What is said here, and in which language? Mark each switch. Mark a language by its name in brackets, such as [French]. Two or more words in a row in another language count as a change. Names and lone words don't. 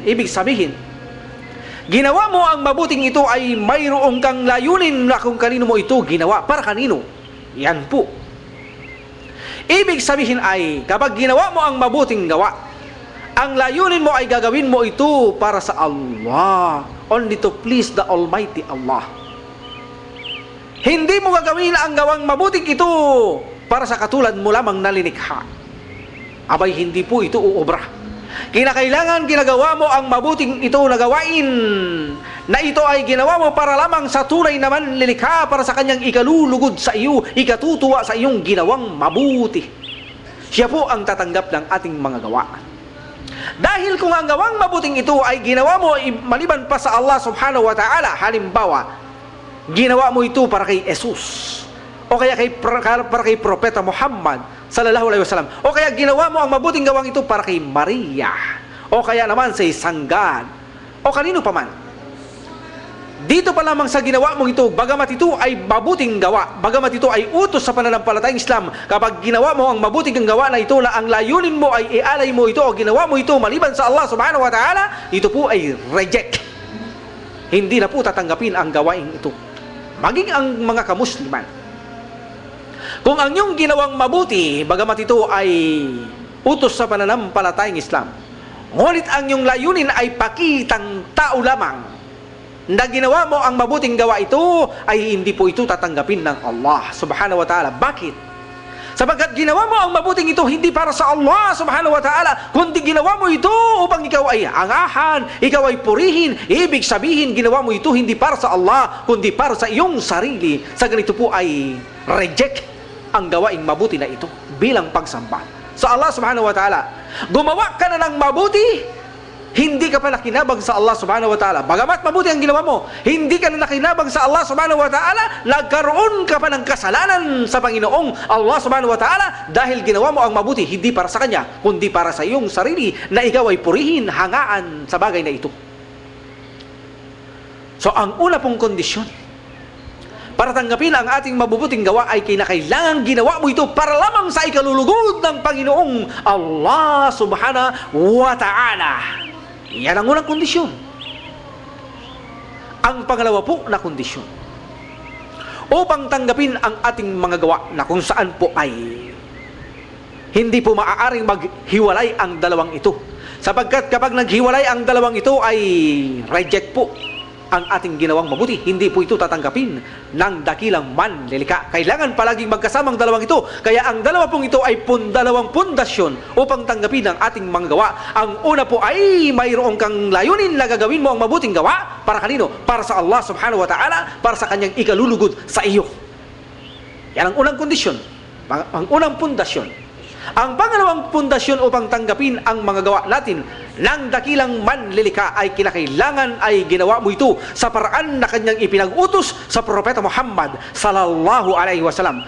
[Filipino] Ibig sabihin, ginawa mo ang mabuting ito ay mayroon kang layunin na kung kanino mo ito ginawa, para kanino. Yan po. Ibig sabihin ay kapag ginawa mo ang mabuting gawa, ang layunin mo ay gagawin mo ito para sa Allah, [English] only to please the Almighty Allah. [Filipino] Hindi mo gagawin ang gawang mabuting ito para sa katulad mo lamang nalinikha. Abay, hindi po ito uobra. Kinakailangan ginagawa mo ang mabuting ito na gawain, na ito ay ginawa mo para lamang sa tunay na manlilikha, para sa kanyang ikalulugod sa iyo, ikatutuwa sa iyong ginawang mabuti. Siya po ang tatanggap ng ating mga gawa. Dahil kung ang gawang mabuting ito ay ginawa mo maliban pa sa Allah [Arabic] سبحانه وتعالى, [Filipino] halimbawa, ginawa mo ito para kay Jesus, o kaya para kay Propeta Muhammad [Arabic] صلى الله عليه وسلم, [Filipino] o kaya ginawa mo ang mabuting gawang ito para kay Maria, o kaya naman sa isang God, o kanino pa man, dito pa lamang sa ginawa mo ito, bagamat ito ay mabuting gawa, bagamat ito ay utos sa pananampalatayang Islam, kapag ginawa mo ang mabuting gawa na ito na ang layunin mo ay ialay mo ito o ginawa mo ito maliban sa Allah [Arabic] سبحانه وتعالى, [Filipino] ito po ay reject. Hindi na po tatanggapin ang gawain ito. Maging ang mga kamusliman, kung ang iyong ginawang mabuti, bagamat ito ay utos sa pananampalatayang Islam, ngunit ang iyong layunin ay pakitang tao lamang na ginawa mo ang mabuting gawa ito, ay hindi po ito tatanggapin ng Allah [Arabic] سبحانه وتعالى. [Filipino] Bakit? Sapagkat ginawa mo ang mabuting ito hindi para sa Allah [Arabic] سبحانه وتعالى, [Filipino] kundi ginawa mo ito upang ikaw ay angahan, ikaw ay purihin. Ibig sabihin, ginawa mo ito hindi para sa Allah, kundi para sa iyong sarili. Sa ganito po ay reject ang gawaing mabuti na ito bilang pagsamba sa Allah [Arabic] سبحانه وتعالى. [Filipino] Gumawa ka na ng mabuti, hindi ka pa nakinabang sa Allah [Arabic] سبحانه وتعالى. [Filipino] Bagamat mabuti ang ginawa mo, hindi ka na nakinabang sa Allah [Arabic] سبحانه وتعالى, [Filipino] nagkaroon ka pa ng kasalanan sa Panginoong Allah [Arabic] سبحانه وتعالى [Filipino] dahil ginawa mo ang mabuti, hindi para sa Kanya, kundi para sa iyong sarili na ikaw ay purihin, hangaan sa bagay na ito. So, ang una pong kondisyon para tanggapin ang ating mabubuting gawa ay kinakailangan ginawa mo ito para lamang sa ikalulugod ng Panginoong Allah [Arabic] سبحانه وتعالى. [Filipino] Yan ang unang kondisyon. Ang pangalawa po na kondisyon, upang tanggapin ang ating mga gawa na kung saan po ay hindi po maaaring maghiwalay ang dalawang ito. Sapagkat kapag naghiwalay ang dalawang ito ay reject po ang ating ginawang mabuti. Hindi po ito tatanggapin ng dakilang manlilika. Kailangan palaging magkasamang dalawang ito. Kaya ang dalawa pong ito ay dalawang pundasyon upang tanggapin ang ating mga gawa. Ang una po ay mayroong kang layunin na gagawin mo ang mabuting gawa. Para kanino? Para sa Allah [Arabic] سبحانه وتعالى, [Filipino] para sa kanyang ikalulugod sa iyo. Yan ang unang kondisyon. Ang unang pundasyon. Ang pangalawang pundasyon upang tanggapin ang mga gawa natin ng dakilang manlilika ay kinakailangan ay ginawa mo ito sa paraan na kanyang ipinag-utos sa Propeta Muhammad [Arabic] صلى الله عليه وسلم.